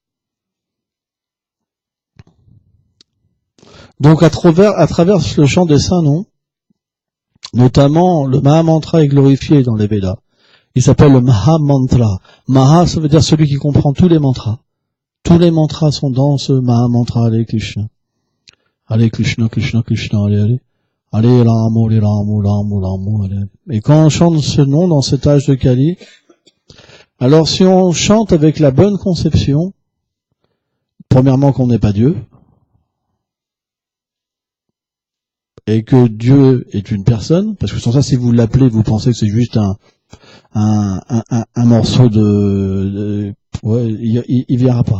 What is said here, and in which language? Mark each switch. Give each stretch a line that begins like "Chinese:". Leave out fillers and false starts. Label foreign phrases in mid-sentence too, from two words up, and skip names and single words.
French: Donc à travers le chant des saints noms, notamment le Mahamantra est glorifié dans les Védas. Il s'appelle le Mahamantra. Maha, ça veut dire celui qui comprend tous les mantras. Tous les mantras sont dans ce Mahamantra.
Sanskrit: Hare Krishna. Hare Krishna, Krishna, Krishna, Hare Hare. Hare Rama, Hare Rama, Rama, Rama, Hare Hare.
French: Et quand on chante ce nom dans cet âge de Kali, alors si on chante avec la bonne conception, premièrement qu'on n'est pas Dieu, et que Dieu est une personne, parce que sans ça, si vous l'appelez, vous pensez que c'est juste un morceau ouais, il viendra pas.